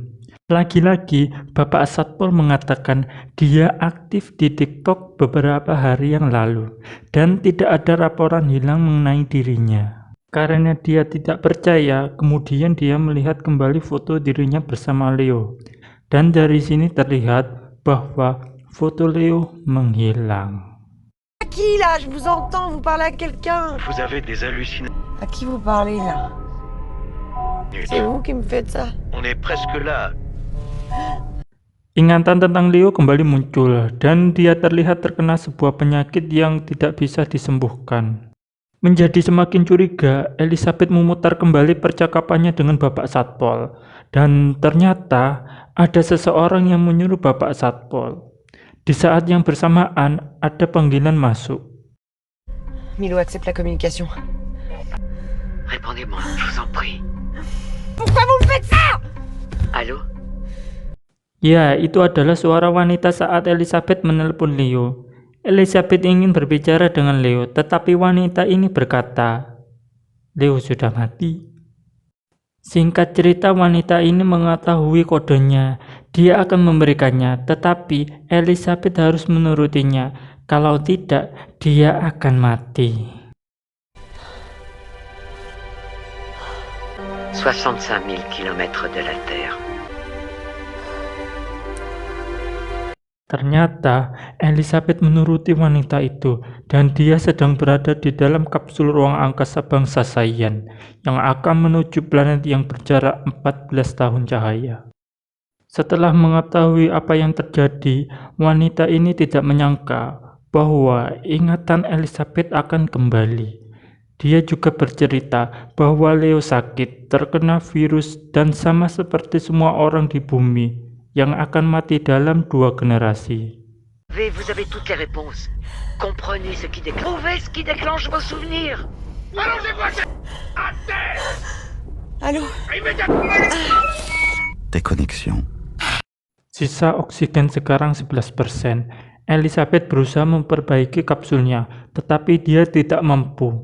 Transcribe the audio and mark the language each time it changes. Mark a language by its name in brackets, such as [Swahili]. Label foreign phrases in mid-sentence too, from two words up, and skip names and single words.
[Indonesian] Lagi-lagi, Bapak Satpol mengatakan dia aktif di TikTok beberapa hari yang lalu dan tidak ada laporan hilang mengenai dirinya. Karena dia tidak percaya, kemudian dia melihat kembali foto dirinya bersama Leo. Dan dari sini terlihat bahwa foto Leo menghilang. [French] À qui là? Je vous entends, vous parlez à quelqu'un. Vous avez des hallucinations. À qui vous parlez là? C'est vous qui me faites ça. On est presque là. [Indonesian] Ingatan tentang Leo kembali muncul dan dia terlihat terkena sebuah penyakit yang tidak bisa disembuhkan. Menjadi semakin curiga, Elizabeth memutar kembali percakapannya dengan Bapak Satpol. Dan ternyata ada seseorang yang menyuruh Bapak Satpol. Di saat yang bersamaan, ada panggilan masuk. [French] Milo, accepte la communication. Répondez-moi, je vous en prie. Pourquoi vous me faites ça? Allô? [Indonesian] Ya, itu adalah suara wanita saat Elizabeth menelpon Leo. Elizabeth ingin berbicara dengan Leo, tetapi wanita ini berkata, Leo sudah mati. Singkat cerita, wanita ini mengetahui kodenya. Dia akan memberikannya, tetapi Elizabeth harus menurutinya. Kalau tidak, dia akan mati. [French] 65 000 kilomètres de la Terre. [Indonesian] Ternyata Elizabeth menuruti wanita itu dan dia sedang berada di dalam kapsul ruang angkasa bangsa Saiyan yang akan menuju planet yang berjarak 14 tahun cahaya. Setelah mengetahui apa yang terjadi, wanita ini tidak menyangka bahwa ingatan Elizabeth akan kembali. Dia juga bercerita bahwa Leo sakit, terkena virus, dan sama seperti semua orang di bumi yang akan mati dalam 2 generasi. [French] Vous avez toutes les réponses. Comprenez ce qui déclenche. Trouvez ce qui déclenche vos souvenirs. Allô? Déconnexion. [Indonesian] Sisa oksigen sekarang 11%. Elizabeth berusaha memperbaiki kapsulnya, tetapi dia tidak mampu.